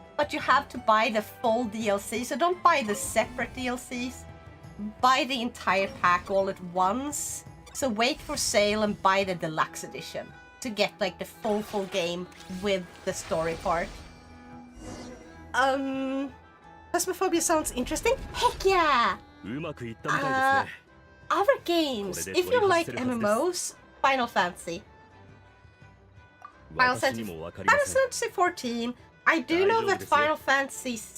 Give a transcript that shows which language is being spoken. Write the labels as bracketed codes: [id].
[en] But you have to buy the full DLC, so don't buy the separate DLCs. Buy the entire pack all at once. So wait for sale and buy the deluxe edition. to get like the full game with the story part. Phasmophobia sounds interesting. Heck yeah! [ja] うまくいったみたいですね。 [en] Other games, if you like MMOs, Final Fantasy. Final [ja] 私にもわかり [en] Final [ja] ません。 [en] Fantasy 14. I do know that Final Fantasy